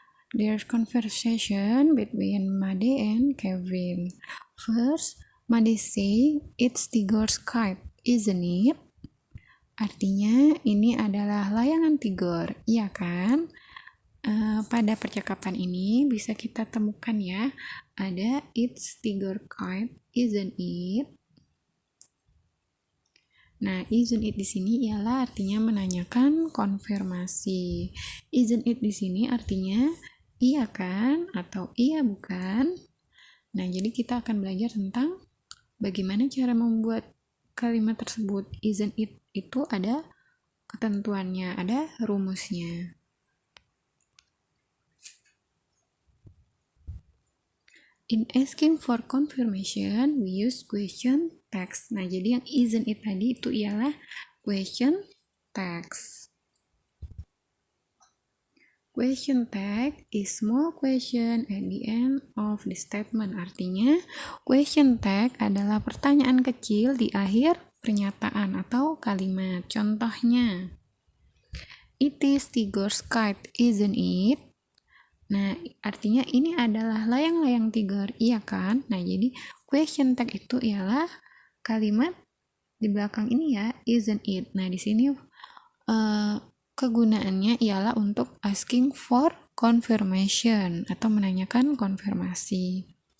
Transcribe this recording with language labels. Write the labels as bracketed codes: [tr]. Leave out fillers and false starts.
[en] There's conversation between Made and Kevin. First, Made say, it's Tigor's kite, isn't it? [id] Artinya, ini adalah layangan Tigor, iya kan? Pada percakapan ini bisa kita temukan ya, ada [en] it's Tigor kite, isn't it? [id] Nah, [en] isn't it [id] di sini ialah artinya menanyakan konfirmasi. [en] Isn't it [id] di sini artinya iya kan atau iya bukan. Nah, jadi kita akan belajar tentang bagaimana cara membuat kalimat tersebut. [en] Isn't it [id] itu ada ketentuannya, ada rumusnya. [en] In asking for confirmation, we use question text. [id] Nah, jadi yang isn't it tadi itu ialah question text. [en] Question tag is small question at the end of the statement. [id] Artinya, question tag adalah pertanyaan kecil di akhir pernyataan atau kalimat. Contohnya, [en] it is Tigor's kite, isn't it? [id] Nah, artinya ini adalah layang-layang Tigor, iya kan? Nah, jadi question tag itu ialah kalimat di belakang ini ya, [en] isn't it? [id] Nah, di sini kegunaannya ialah untuk [en] asking for confirmation [id] atau menanyakan konfirmasi.